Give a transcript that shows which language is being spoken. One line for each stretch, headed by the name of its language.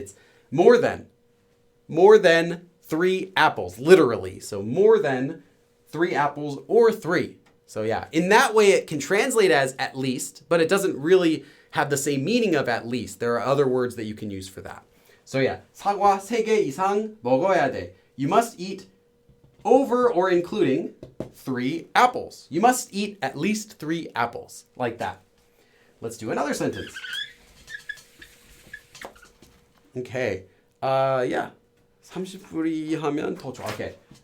English: It's more than 3 apples, literally. So more than 3 apples or 3. So yeah, in that way it can translate as at least, but it doesn't really have the same meaning of at least. There are other words that you can use for that. So yeah,
Korean: 사과 3개 이상 먹어야 돼.
English: You must eat over or including 3 apples. You must eat at least 3 apples, like that. Let's do another sentence. Okay. Yeah.
Korean: 30불이 하면 더 좋아.
English: Okay.